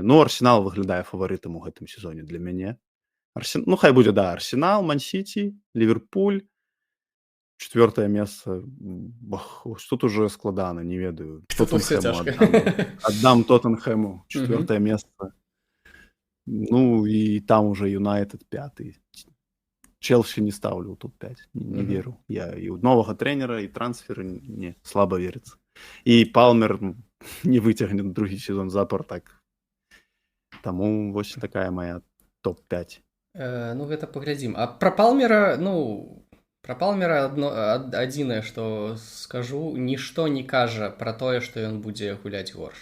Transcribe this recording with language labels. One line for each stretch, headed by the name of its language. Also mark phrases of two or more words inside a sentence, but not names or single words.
Belarusian: Ну, Арсенал выглядае фаварытам у гэтым сезоне для мяне. Ну, хай будзе, да, Арсенал, Ман-Сіці, Ліверпуль. Четвертое месца. Тут уже складана, не ведаю. Тут усё цяжка. Аддам Тоттенхэму четвертое месца. Ну, і там уже Юнайтед пятый.
Russian: Челси не ставлю в топ-5, не веру.
Belarusian: Я і у новага трэнера, і трансферы не слаба верыцца. І Палмер не выцягне другі сезон запар, так. Таму вось такая моя топ-5. Ну, гэта паглядзім. А пра Палмера, адзінае, што скажу, нішто не кажа пра тое, што ён будзе гуляць горш.